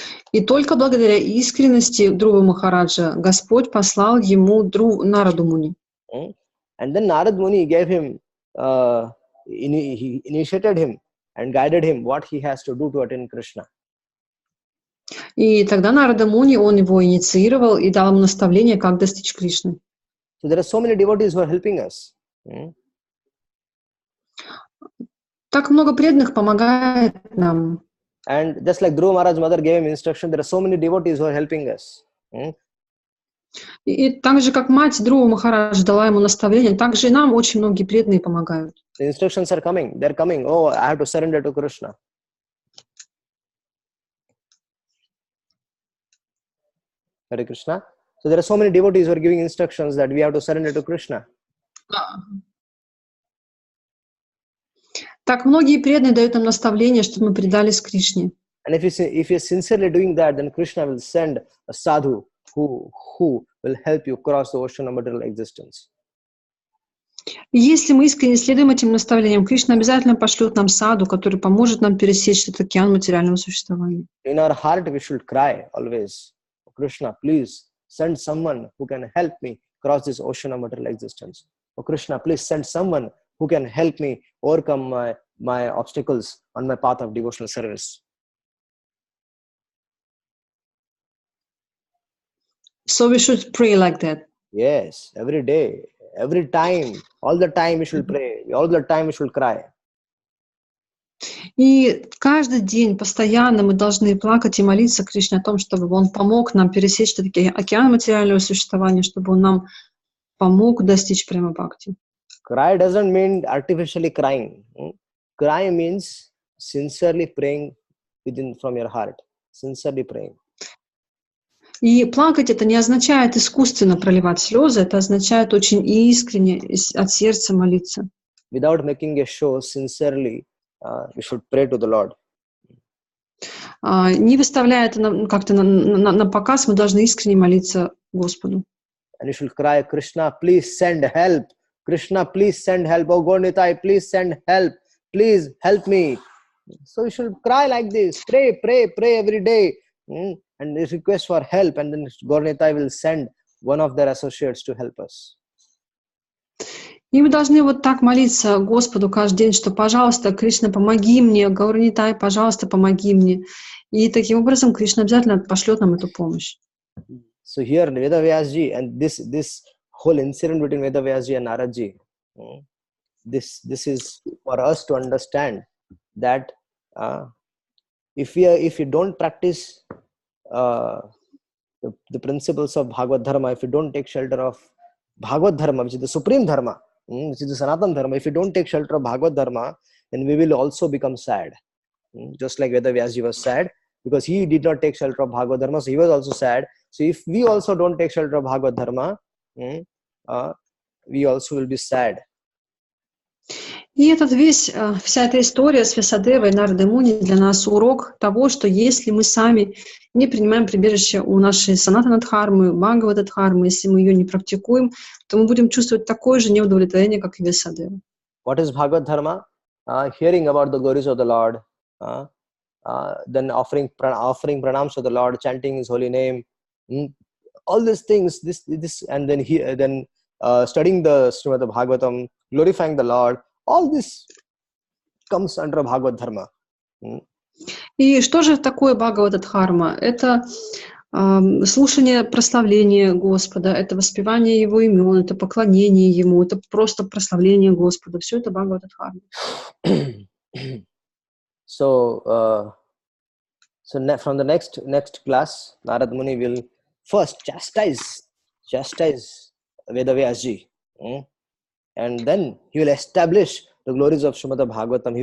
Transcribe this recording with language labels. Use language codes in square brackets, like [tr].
[ru] И только благодаря искренности Dhruva Махараджа Господь послал ему Нараду Муни. [en] And then Narad Muni gave him, he initiated him and guided him what he has to do to attain Krishna. [ru] И тогда Нарада Муни, он его инициировал и дал ему наставление, как достичь Кришны. [en] So there are so many devotees who are helping us. [ru] Так много преданных помогает нам. [en] And just like Dhruva Maharaj's mother gave him instruction, there are so many devotees who are helping us. [ru] И так же, как мать Dhruva Махарадж дала ему наставление, так же и нам очень многие преданные помогают. [en] The instructions are coming. They're coming. Oh, I have to surrender to Krishna. Hare Krishna. So there are so many devotees who are giving instructions that we have to surrender to Krishna. [ru] Так многие преданные дают нам наставление, чтобы мы предались Кришне. [en] And if you're sincerely doing that, then Krishna will send a sadhu who will help you cross the ocean of material existence. [ru] Если мы искренне следуем этим наставлениям, Кришна обязательно пошлет нам саду, который поможет нам пересечь этот океан материального существования. [en] In our heart, we should cry always, "Oh Krishna, please send someone who can help me cross this ocean of material existence. Oh Krishna, please send someone who can help me overcome my obstacles on my path of devotional service." So we should pray like that. Yes, every day, every time, all the time we should pray, all the time we should cry. [ru] И каждый день постоянно мы должны плакать и молиться Кришне о том, чтобы Он помог нам пересечь этот океан материального существования, чтобы Он нам помог достичь прямо бхакти. [en] Cry doesn't mean artificially crying. Cry means sincerely praying within from your heart, sincerely praying. [ru] И плакать это не означает искусственно проливать слезы, это означает очень искренне от сердца молиться. [en] Without making a show, sincerely, we should pray to the Lord. [ru] Не выставляя это как-то на показ, мы должны искренне молиться Господу. [en] And you should cry, "Krishna, please send help. Krishna, please send help. Oh Gornitai, please send help. Please help me." So you should cry like this. Pray, pray, pray every day. And request for help. And then Gornitai will send one of their associates to help us. [ru] И мы должны вот так молиться Господу каждый день, что, пожалуйста, Кришна, помоги мне, Гаурнитай, пожалуйста, помоги мне. И таким образом Кришна обязательно пошлет нам эту помощь. [en] So here Veda Vyasji, and this whole incident between Veda Vyasji and Naradji, this is for us to understand that if you don't practice the principles of Bhagavad Dharma, if you don't take shelter of Bhagavad Dharma, which is the supreme Dharma, which is the Sanatana Dharma, if you don't take shelter of Bhagavad Dharma, then we will also become sad. Just like Veda Vyasji was sad because he did not take shelter of Bhagavad Dharma, so he was also sad. So if we also don't take shelter of Bhagavad Dharma, we also will be sad. [ru] И вся эта история с Вьясадевой и Нардой Муни для нас урок того, что если мы сами не принимаем прибежище у нашей Санатана-дхармы, Бхагавата-дхармы, если мы ее не практикуем, то мы будем чувствовать такое же неудовлетворение, как и Вьясадева. [en] What is Bhagavad Dharma? Hearing about the glories of the Lord, then offering pranams to the Lord, chanting His holy name, all these things. This, and then studying the Srimad Bhagavatam, glorifying the Lord. All this comes under Bhagavad Dharma. [ru] И что же такое Бхагавата-дхарма? Это слушание прославления Господа, это воспевание Его имен, это поклонение Ему, это просто прославление Господа. Все это Бхагавата-дхарма. [en] So from the next class, Narad Muni will first chastise Veda Vyasji, and then he will establish the glories of Srimad Bhagavatam.